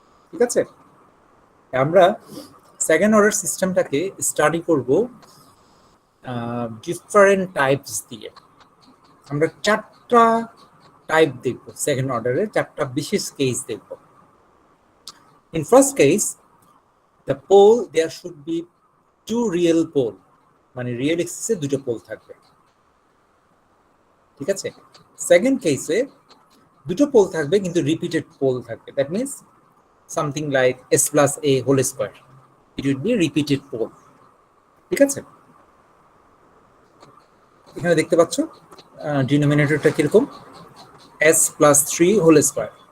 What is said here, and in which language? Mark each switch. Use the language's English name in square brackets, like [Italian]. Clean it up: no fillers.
[Bangla] ঠিক আছে, আমরা সেকেন্ড অর্ডার সিস্টেমটাকে স্টাডি করব ডিফারেন্ট টাইপস দিয়ে। আমরা 4টা টাইপ দেখব, সেকেন্ড অর্ডারের 4টা বিশেষ কেস দেখব। [English] In first case, the pole, there should be 2 real pole, [Bangla] মানে রিয়েল এক্সিসে 2টো পোল থাকবে। ঠিক আছে, সেকেন্ড কেসে 2টো পোল থাকবে কিন্তু রিপিটেড পোল থাকবে। [English] That means something like s plus a whole square, it will be repeated pole. [Bangla] ঠিক আছে, এখানে দেখতে পাচ্ছ ডিনোমিনেটরটা কিরকম, s plus 3 হোল স্কয়ার।